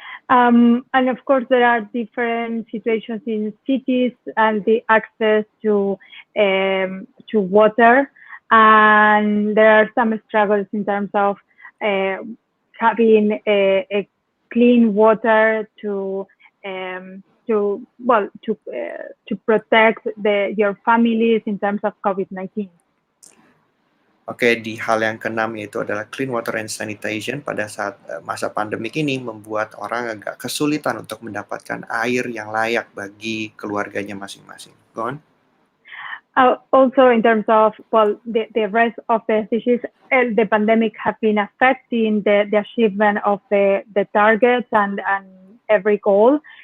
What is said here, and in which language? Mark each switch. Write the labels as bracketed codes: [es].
[en] And of course, there are different situations in cities and the access to water, and there are some struggles in terms of having a clean water to protect your families in terms of COVID-19. [id] Oke, di hal yang keenam yaitu adalah clean water and sanitation. Pada saat masa pandemik ini membuat orang agak kesulitan untuk mendapatkan air yang layak bagi keluarganya masing-masing. [en] Go on. Also, in terms of the rest of the SDGs, the pandemic have been affecting the achievement of the targets and every goal.